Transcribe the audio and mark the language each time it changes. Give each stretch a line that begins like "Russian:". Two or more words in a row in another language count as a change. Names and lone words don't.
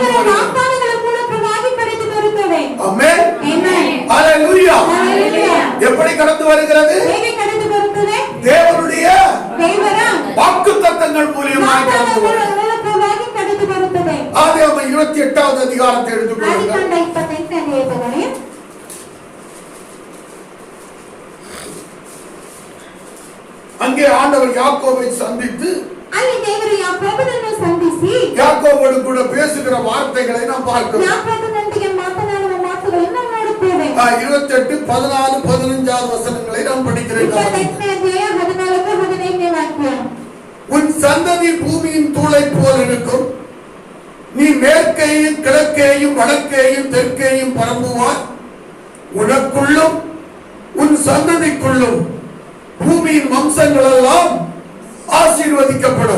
Kannada: ದೇವರ
Tamil: வரும்.
Kannada: ವಾಗ್ದಾನಗಳ ಮೂಲಕವಾಗಿ ಕಳೆದು ಬರುತ್ತವೆ.
Tamil: ஆமென்.
Kannada: ಆಮೆನ್.
Tamil: ஹalleluya. ஹalleluya. எப்படி கடந்து வருகிறது?
Kannada: ಹೇಗೆ ಕಳೆದು ಬರುತ್ತದೆ?
Tamil: தேவனுடைய
Kannada: ದೇವರ
Tamil: வாக்குத்தத்தங்கள் மூலமாய் கடந்து
Kannada: ವಾಗ್ದಾನಗಳ
Tamil: வரும்.
Kannada: ಮೂಲಕವಾಗಿ ಕಳೆದು ಬರುತ್ತದೆ.
Tamil: ஆதியாகமம் 28வது அதிகாரத்தை எடுத்துக்கொள்ளுங்கள்.
Kannada: ಆದಿಕಾಂಡ 28ನೇ ಅಧ್ಯಾಯದಲ್ಲಿ
Tamil: அங்கே ஆண்டவர் யாக்கோபை சந்தித்து
Kannada: ಅಲ್ಲಿ ದೇವರು ಯಾಕೋಬನನ್ನು ಸಂಧಿಸಿ
Tamil: யாக்கோபோடு கூட பேசுகிற வார்த்தைகளை நாம் பார்க்கிறோம்.
Kannada: ಯಾಕೋಬನೊಂದಿಗೆ ಮಾತನಾಡುವ ಮಾತುಗಳನ್ನು ನೋಡುತ್ತೇವೆ.
Tamil: 28, 14, 15 வசனங்களை நாம் படிக்கிறோம்.
Kannada: 28ನೇ ಅಧ್ಯಾಯ 14, 15ನೇ ವಾಕ್ಯ.
Tamil: உன் சந்ததி பூமியின் தூளை போல் இருக்கும். நீ மேற்கேயும் கிழக்கேயும் வடக்கேயும் தெற்கேயும் பரம்புவாய். உனக்குள்ளும் உன் சந்ததிக்குள்ளும் பூமியின் வம்சங்கள் எல்லாம் ஆசீர்வதிக்கப்படும்.